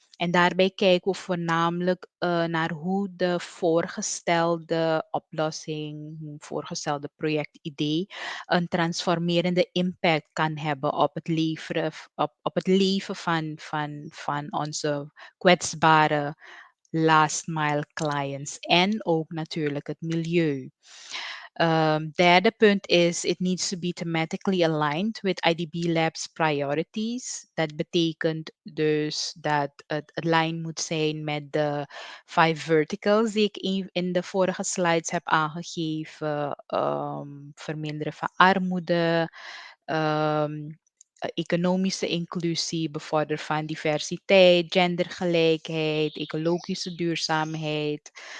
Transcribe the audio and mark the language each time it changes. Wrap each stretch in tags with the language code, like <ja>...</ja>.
<nl>En daarbij kijken we voornamelijk naar hoe de voorgestelde oplossing, hoe voorgestelde projectidee een transformerende impact kan hebben op het op het leven van onze kwetsbare last mile clients en ook natuurlijk het milieu. Derde punt is,</nl> <en>it needs to be thematically aligned with IDB Lab's priorities.</en> <nl>Dat betekent dus dat het lijn moet zijn met de 5 verticals die ik in de vorige slides heb aangegeven. Verminderen van armoede, economische inclusie, bevorderen van diversiteit, gendergelijkheid, ecologische duurzaamheid.</nl>